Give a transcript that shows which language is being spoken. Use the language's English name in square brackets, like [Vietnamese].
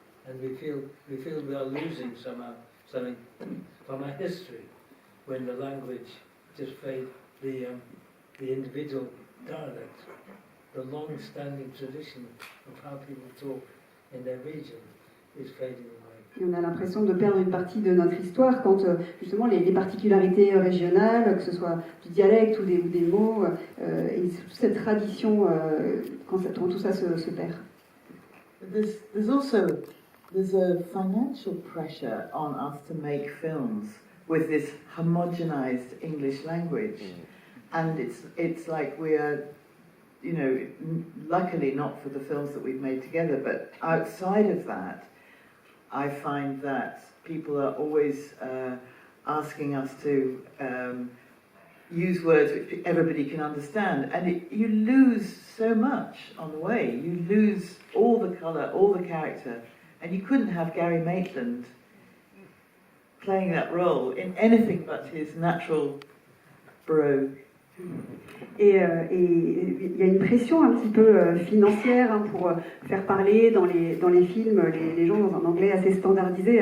[English] And we feel we are losing something from our history when the language just fades, the individual dialect, the long-standing tradition of how people talk in their region is fading away. [French] Et on a l'impression de perdre une partie de notre histoire quand justement les particularités régionales, que ce soit du dialecte ou des mots, et toute cette tradition, quand tout ça se perd. [English] There's a financial pressure on us to make films with this homogenized English language, and it's like we are, you know, luckily not for the films that we've made together, but outside of that, I find that people are always asking us to use words which everybody can understand, and you lose so much on the way. You lose all the colour, all the character, and you couldn't have Gary Maitland playing that role in anything but his natural brogue. [French] Et il y a une pression un petit peu financière pour faire parler dans les films les gens dans un anglais assez standardisé.